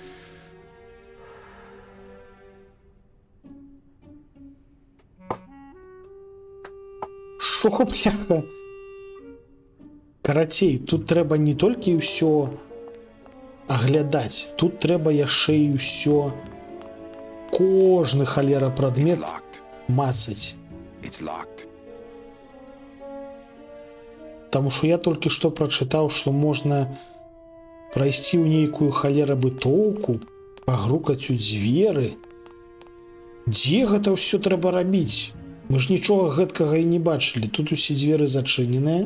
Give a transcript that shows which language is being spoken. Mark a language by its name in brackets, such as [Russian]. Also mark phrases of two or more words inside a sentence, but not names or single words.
[Belarusian] Шо, бляха? Карацей, тут трэба не толькі ўсё аглядаць. Тут трэба яшчэ і ўсё, кожны халера [English] It's [Belarusian] прадмет [English] locked. [Belarusian] мацаць. [English] It's locked. [Belarusian] Таму што я толькі што прачытаў, што можна прайсці ў нейкую халера бытоўку, пагрукаць у дзверы. Дзе гэта ўсё трэба рабіць? Мы ж нічога гэткага і не бачылі. Тут усе дзверы зачыненыя.